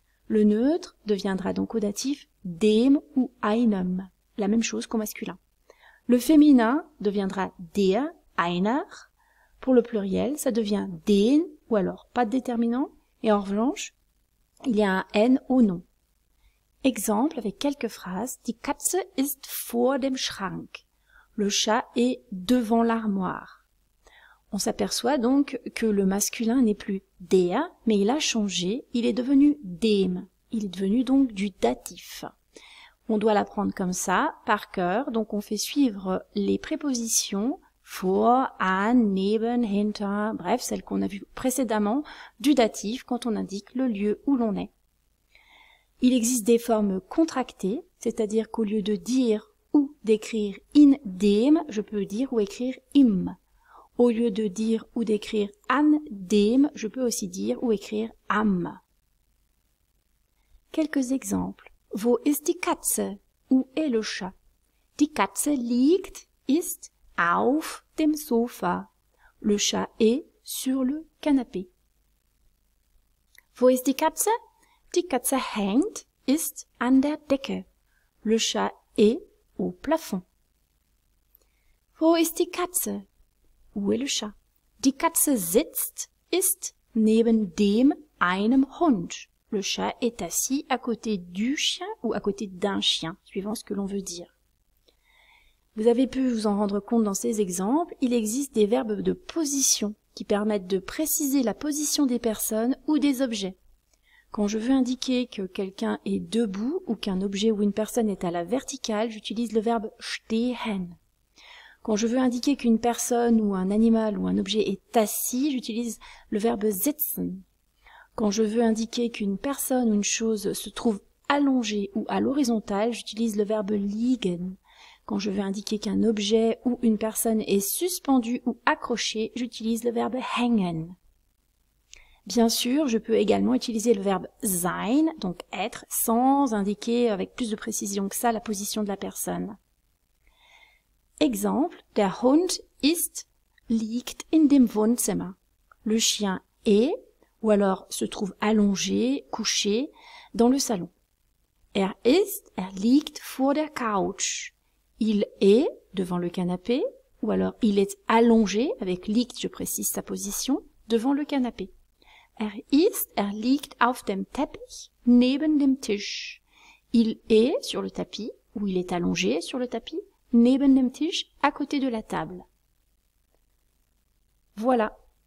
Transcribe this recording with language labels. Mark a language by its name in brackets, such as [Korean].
[French] Le neutre deviendra donc au datif dem ou einem, la même chose qu'au masculin. Le féminin deviendra der, einer. Pour le pluriel, ça devient den, ou alors pas de déterminant, et en revanche, il y a un N au nom. Exemple avec quelques phrases. [German] Die Katze ist vor dem Schrank. [French] Le chat est devant l'armoire. On s'aperçoit donc que le masculin n'est plus der, mais il a changé, il est devenu dem. Il est devenu donc du datif. On doit l'apprendre comme ça, par cœur, donc on fait suivre les prépositions vor, an, neben, hinter, bref, celles qu'on a vues précédemment, du datif quand on indique le lieu où l'on est. Il existe des formes contractées, c'est-à-dire qu'au lieu de dire ou d'écrire in dem, je peux dire ou écrire im. Au lieu de dire ou d'écrire an dem, je peux aussi dire ou écrire am. Quelques exemples. [German] Wo ist die Katze? [French] Où est le chat? [German] Die Katze liegt, ist auf dem Sofa. [French] Le chat est sur le canapé. [German] Wo ist die Katze? Die Katze hängt, ist an der Decke. [French] Le chat est au plafond. [German] Wo ist die Katze? [French] Où est le chat? [German] Die Katze sitzt, ist neben dem einem Hund. [French] Le chat est assis à côté du chien ou à côté d'un chien, suivant ce que l'on veut dire. Vous avez pu vous en rendre compte dans ces exemples, il existe des verbes de position qui permettent de préciser la position des personnes ou des objets. Quand je veux indiquer que quelqu'un est debout ou qu'un objet ou une personne est à la verticale, j'utilise le verbe stehen. Quand je veux indiquer qu'une personne ou un animal ou un objet est assis, j'utilise le verbe sitzen. Quand je veux indiquer qu'une personne ou une chose se trouve allongée ou à l'horizontale, j'utilise le verbe liegen. Quand je veux indiquer qu'un objet ou une personne est suspendu ou accroché, j'utilise le verbe hängen. Bien sûr, je peux également utiliser le verbe sein, donc être, sans indiquer avec plus de précision que ça la position de la personne. [German] Exemple, der Hund ist, liegt in dem Wohnzimmer. [French] Le chien est, ou alors se trouve allongé, couché, dans le salon. [German] Er liegt vor der Couch. [French] Il est devant le canapé, ou alors il est allongé, avec liegt, je précise sa position, devant le canapé. [German] Er liegt auf dem Teppich, neben dem Tisch. [French] Il est sur le tapis, ou il est allongé sur le tapis, [German] neben dem Tisch, [French] à côté de la table. Voilà.